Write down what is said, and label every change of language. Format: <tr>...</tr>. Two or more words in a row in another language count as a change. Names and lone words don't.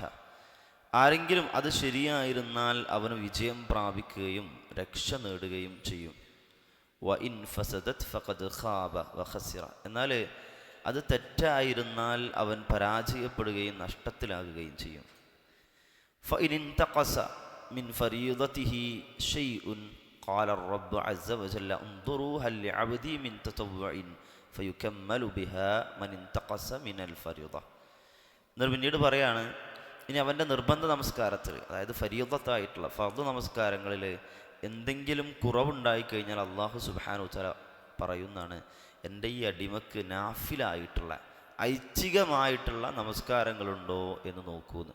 <ml>ആരെങ്കിലും അത് ശരിയായിരുന്നാൽ അവന് വിജയം പ്രാപിക്കുകയും രക്ഷ നേടുകയും ചെയ്യും.</ml> <ar>وإن فسدت فقد خاب وخسر.</ar> <ml>എന്നാൽ അത് തെറ്റായിരുന്നാൽ അവൻ പരാജയപ്പെടുകയും നഷ്ടത്തിലാകുകയും ചെയ്യും.</ml> <ar>فإن انتقص من فريضته شيء قال الرب عز وجل انظروا هل لعبدي من تطوع فيكمل بها من انتقص من الفريضة.</ar> <ml>എന്നിട്ട് പിന്നീട് പറയാണ്, ഇനി അവൻ്റെ നിർബന്ധ നമസ്കാരത്തിൽ, അതായത് ഫരീദത്തായിട്ടുള്ള ഫർദ് നമസ്കാരങ്ങളിൽ എന്തെങ്കിലും കുറവുണ്ടായിക്കഴിഞ്ഞാൽ</ml> <ar>الله سبحانه وتعالى</ar> <ml>പറയുന്നതാണ്, എൻ്റെ ഈ അടിമക്ക് നാഫിലായിട്ടുള്ള ഐച്ഛികമായിട്ടുള്ള നമസ്കാരങ്ങളുണ്ടോ എന്ന് നോക്കൂന്ന്.</ml>